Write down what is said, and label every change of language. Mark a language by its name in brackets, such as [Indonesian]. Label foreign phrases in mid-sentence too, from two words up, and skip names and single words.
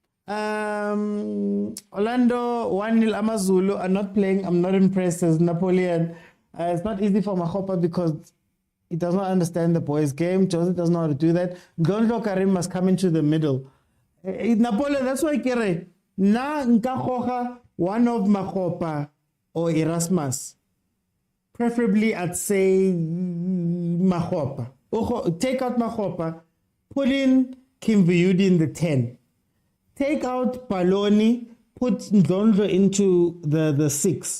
[English] Orlando 1-0 Amazulu are not playing. I'm not impressed as Napoleon. It's not easy for Mahopa because he does not understand the boys' game. Joseph doesn't know how to do that. Ndlondlo Karim must come into the middle. Napoleon, that's why Kere. [Northern Sotho] Na nka [English] one of Mahopa or Erasmus. Preferably, I'd say Mahopa. Take out Mahopa. Put in Kim Vuudi in the 10. Take out Paloni. Put Ndlondlo into the 6.